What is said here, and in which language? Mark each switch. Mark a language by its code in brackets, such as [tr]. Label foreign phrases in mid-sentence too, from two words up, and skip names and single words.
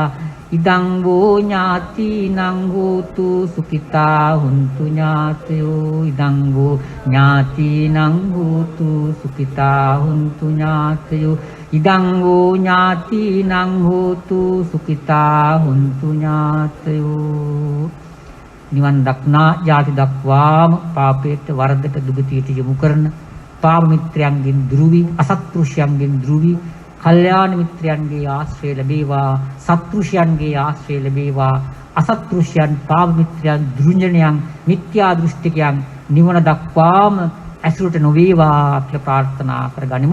[pi] ඉදං වූ ඥාතිනං හෝතු සුඛිතා හුන්තු ඥාතයෝ. ඉදං වූ ඥාතිනං හෝතු සුඛිතා හුන්තු ඥාතයෝ. ඉදං වූ ඥාතිනං හෝතු සුඛිතා හුන්තු ඥාතයෝ. [si] නිවන් දක්නා ජාති දක්වාම පාපයට වරදට දුගතියට යොමු කරන පාප මිත්‍රයන්ගෙන් දුරුවි අසත්පුරුෂයන්ගෙන් දුරුවි කල්යාණ මිත්‍රයන්ගේ ආශ්‍රය ලැබේවා. සත්පුරුෂයන්ගේ ආශ්‍රය ලැබේවා. අසත්පුරුෂයන් පාප මිත්‍රයන් දුර්ජනයන් මිත්‍යා දෘෂ්ටිකයන් නිවන දක්වාම ඇසුරට නොවේවා කියලා ප්‍රාර්ථනා කරගනිමු.